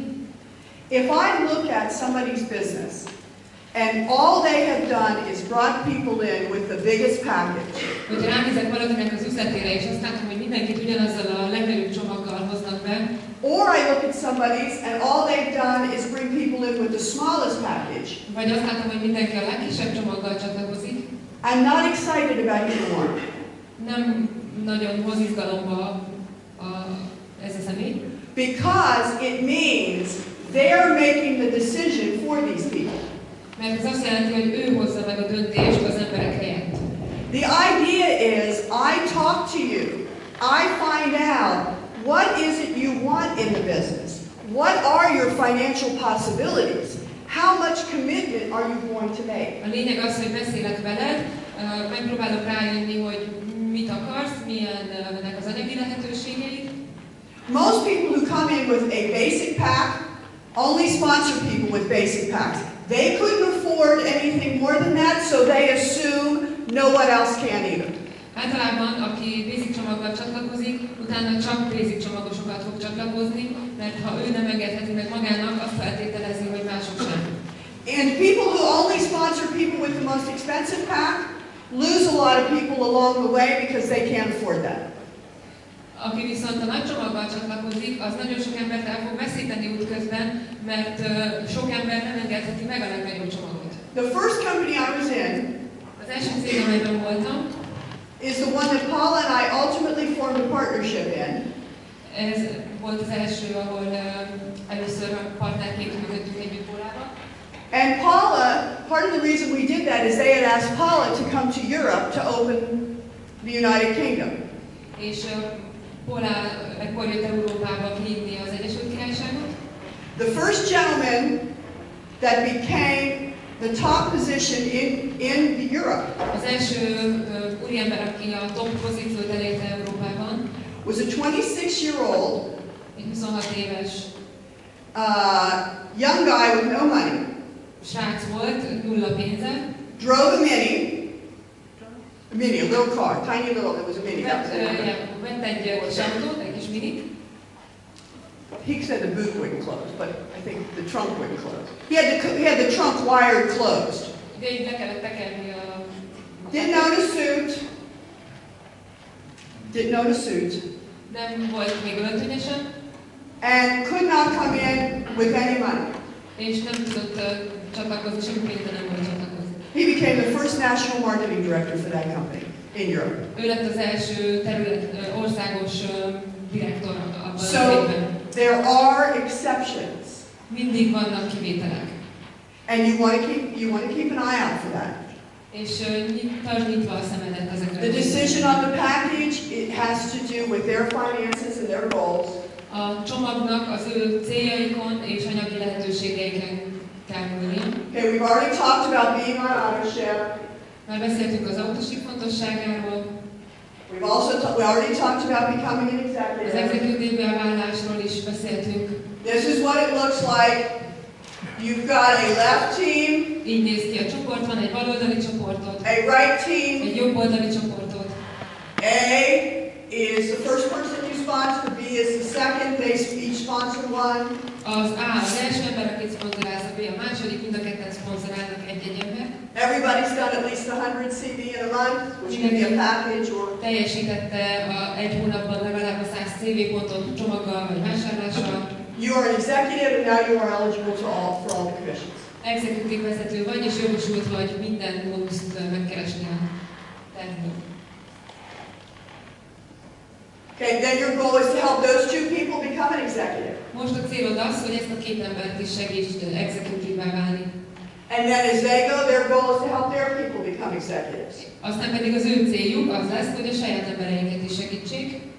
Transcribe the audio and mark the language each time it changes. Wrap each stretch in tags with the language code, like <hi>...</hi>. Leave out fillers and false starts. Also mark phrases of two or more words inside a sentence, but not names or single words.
<en>If I look at somebody's business and all they have done is brought people in with the biggest package,</en> <hu>Hogyha ránézek valakinek az üzletére, és azt látom, hogy mindenkit ugyanazzal a legnagyobb csomaggal hoznak be,</hu> <en>or I look at somebody's and all they've done is bring people in with the smallest package,</en> <hu>vagy azt látom, hogy mindenki a legkisebb csomaggal csatlakozik,</hu> <en>I'm not excited about either one.</en> <hu>nem nagyon hoz izgalomba ez a személy.</hu> <en>Because it means they're making the decision for these people.</en> <hu>Mert ez azt jelenti, hogy ő hozza meg a döntést az emberek helyett.</hu> <en>The idea is I talk to you. I find out what is it you want in the business. What are your financial possibilities? How much commitment are you going to make?</en> <hu>A lényeg az, hogy beszélek veled, megpróbálok rájönni, hogy mit akarsz, milyennek az anyagi lehetőségeid.</hu> <en>Most people who come in with a basic pack only sponsor people with basic packs. They couldn't afford anything more than that, so they assume no one else can either.</en> <hu>Általában, aki basic csomaggal csatlakozik, utána csak basic csomagosokat fog csatlakozni, mert ha ő nem engedheti meg magának, azt feltételezi, hogy mások sem.</hu> <en>And people who only sponsor people with the most expensive pack lose a lot of people along the way because they can't afford that.</en> <hu>Aki viszont a nagy csomaggal csatlakozik, az nagyon sok embert el fog veszíteni útközben, mert sok ember nem engedheti meg a legnagyobb csomagot.</hu> <en>The first company I was in</en> <hu>Az első cég, amelyben voltam,</hu> <en>is the one that Paula and I ultimately formed a partnership in.</en> <hu>ez volt az első, ahol először a partnerként működtünk együtt Paulával.</hu> <en>And Paula, part of the reason we did that is they had asked Paula to come to Europe to open the United Kingdom.</en> <hu>És Paula ekkor jött Európába hívni az Egyesült Királyságot.</hu> <en>The first gentleman that became the top position in Europe</en> <hu>Az első úriember, aki a top pozíciót elérte Európában,</hu> <en>was a 26-year-old</en> <hu>egy 26 éves</hu> <en>young guy with no money.</en> <hu>Srác volt, nulla pénze.</hu> <en>Drove a little car, tiny little, it was a mini.</en> <hu>Vett egy kis autót, egy kis minit.</hu> <en>He said the boot wouldn't close, but I think the trunk wouldn't close. He had the trunk wired closed.</en> <hu>De így le kellett tekerni a...</hu> <en>Didn't own a suit. Didn't own a suit.</en> <hu>Nem volt még öltönyesen.</hu> <en>And could not come in with any money.</en> <hu>És nem tudott csatlakozni, semmi pénze nem volt csatlakozni.</hu> <en>He became the first national marketing director for that company in Europe.</en> <hu>Ő lett az első országos direktor abban az</hu> <en>So</en> <hu>évben.</hu> <en>there are exceptions.</en> <hu>Mindig vannak kivételek.</hu> <en>And you want to keep an eye out for that.</en> <hu>És tartsd nyitva a szemedet ezekre.</hu> <en>The decision on the package, it has to do with their finances and their goals.</en> <hu>A csomagnak az ő céljaikon és anyagi lehetőségeiken kell múlni.</hu> <en>Okay, we've already talked about being on ownership.</en> <hu>Már beszéltünk az autósik fontosságáról.</hu> <en>We already talked about becoming an</en> <hu>Az</hu> <en>executive.</en> <hu>exekutívbe válásról is beszéltünk.</hu> <en>This is what it looks like You've got a left team,</en> <hu>Így néz ki a csoport, van egy baloldali csoportot,</hu> <en>a right team.</en> <hu>egy jobboldali csoportot.</hu> <en>A is the first person you sponsor, B is the second, they each sponsor one.</en> <hu>Az A az első ember, akit szponzorálsz, a B a második, mind a ketten szponzorálnak egy-egy ember.</hu> <en>Everybody's done at least 100 CD in a month, which can be a package or...</en> <hu>Teljesítette egy hónapban legalább a 100 CV pontot csomaggal vagy vásárlással.</hu> <en>You are an executive and now you are eligible for all the commissions.</en> <hu>Exekutív vezető vagy, és jogosult vagy minden bónuszt megkeresni a tervből.</hu> <en>Okay, then your goal is to help those two people become an executive.</en> <hu>Most a célod az, hogy ezt a két embert is segítsd exekutívvá válni.</hu> <en>And then as they go, their goal is to help their people become executives.</en> <hu>Aztán pedig az ő céljuk az lesz, hogy a saját embereinket is segítsék.</hu>